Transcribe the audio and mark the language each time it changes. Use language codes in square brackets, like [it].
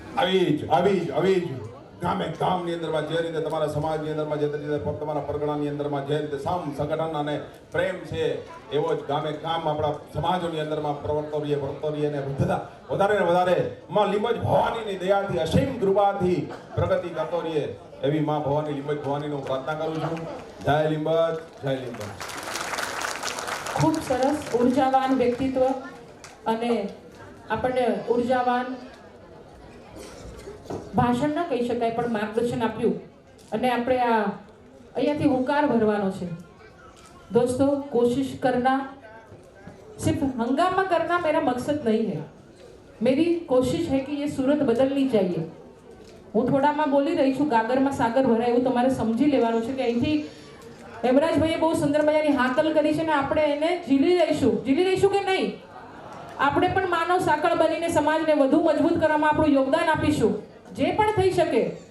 [gu] આવી જ ગામે ગામની અંદરમાં જે રીતે તમારા સમાજની અંદરમાં જે રીતે તમારા પરગણાની અંદરમાં જે રીતે સંગઠન અને પ્રેમ છે, એવો જ ગામે ગામ આપણા સમાજોની અંદરમાં પ્રવર્તો રહીએ અને વધારે ને વધારે માં લીંબજ ભવાનીની દયાથી, અસીમ કૃપાથી પ્રગતિ કરતો રહીએ એવી માં ભવાની, લીંબજ ભવાનીની હું પ્રાર્થના કરું છું. જય લીંબજ, જય લીંબજ. ખૂબ સરસ ઉર્જાવાન વ્યક્તિત્વ અને આપણને ઉર્જાવાન ભાષણ ન કહી શકાય પણ માર્ગદર્શન આપ્યું. અને આપણે આ અહીંયાથી હુંકાર ભરવાનો છે. [hi] दोस्तों कोशिश करना, सिर्फ हंगामा करना मेरा मकसद नहीं है. मेरी कोशिश है कि ये सूरत बदलनी चाहिए. [gu] હું થોડામાં બોલી રહી છું, ગાગરમાં સાગર ભરાય એવું તમારે સમજી લેવાનું છે કે અહીંથી હેમરાજભાઈએ બહુ સુંદર મજાની હાકલ કરી છે ને આપણે એને ઝીલી રહીશું કે નહીં? આપણે પણ માનવ સાંકળ બનીને સમાજને વધુ મજબૂત કરવામાં આપણું યોગદાન આપીશું. જે પણ થઈ શકે.